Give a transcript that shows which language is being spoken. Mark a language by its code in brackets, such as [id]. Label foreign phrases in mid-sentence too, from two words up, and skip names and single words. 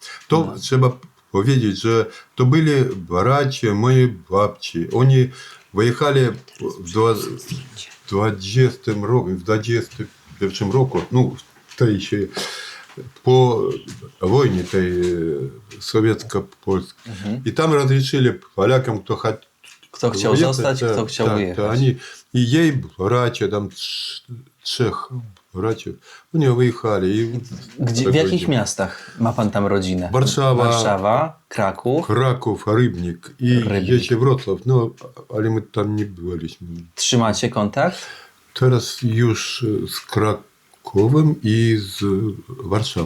[pl] To trzeba powiedzieć, że to byli bracia mojej babci. Oni wyjechali w 20 roku, w 21 roku, no tej się po wojnie tej sowiecko-polskiej. I tam [ru] разрешили полякам, [pl] kto chciał zostać, kto chciał wyjechać. [ru] Они, и ей братья, там trzech братьев, [pl] oni wyjechali. I W jakich miastach ma pan tam rodzinę? Warszawa, Kraków. Kraków, Rybnik i jeszcze Wrocław, no ale my tam nie byliśmy. Trzymacie kontakt? Teraz już z Krakowem i z Warszawą.